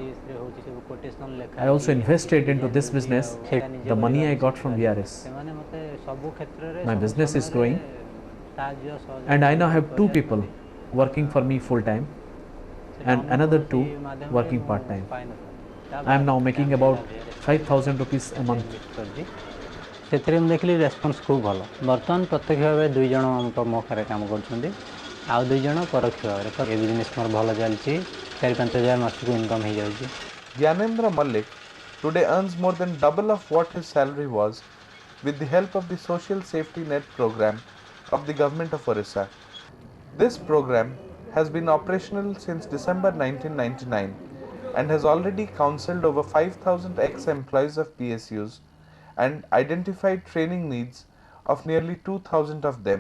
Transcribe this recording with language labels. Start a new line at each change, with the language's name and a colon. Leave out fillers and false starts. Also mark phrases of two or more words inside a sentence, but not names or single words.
English: I also invested into this business the money I got from VRS. My business is growing, and I now have 2 people working for me full time and another 2 working part time. I am now making about 5,000 rupees a month.
Odia: ସେଥିରେ ମୁଁ ଦେଖିଲି ରେସ୍ପନ୍ସ ଖୁବ୍ ଭଲ। ବର୍ତ୍ତମାନ ପ୍ରତ୍ୟକ୍ଷ ଭାବେ 2 ଜଣ ମୋ ପାଖରେ କାମ କରୁଛନ୍ତି, ଆଉ 2 ଜଣ ପରୋକ୍ଷ ଭାବରେ। ଏ ବିଜନେସ୍ ମୋର ଭଲ ଚାଲିଛି, 4-5 ହଜାର ମାସକୁ ଇନକମ୍ ହେଇଯାଉଛି।
English: Gyanendra Malik today earns more than double of what his salary was with the help of the Social Safety Net program of the government of Orissa. This program has been operational since December 1999 and has already counselled over 5,000 ex-employees of PSUs and identified training needs of nearly 2,000 of them.